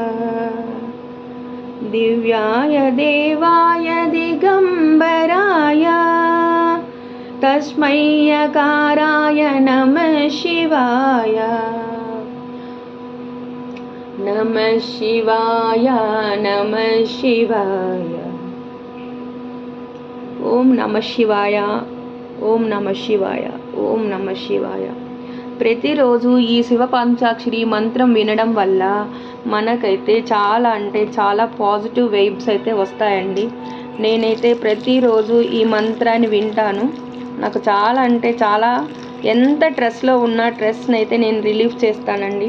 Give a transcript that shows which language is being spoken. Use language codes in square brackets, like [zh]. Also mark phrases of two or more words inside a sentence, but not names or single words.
[sa] दिव्याय देवाय दिगम्बराय तस्मै यकाराय नमः शिवाय नमः शिवाय नमः शिवाय ओम नमः शिवाय ओम नमः शिवाय ओम नमः शिवाय [te] ప్రతిరోజు ఈ శివ పంచాక్షరి మంత్రం వినడం వల్ల మనకైతే చాలా అంటే చాలా [en] positive vibes [te] అయితే వస్తాయండి. నేనైతే ప్రతిరోజు ఈ మంత్రాన్ని వింటాను. నాకు చాలా అంటే చాలా ఎంత స్ట్రెస్లో ఉన్న స్ట్రెస్ని అయితే నేను రిలీఫ్ చేస్తానండి.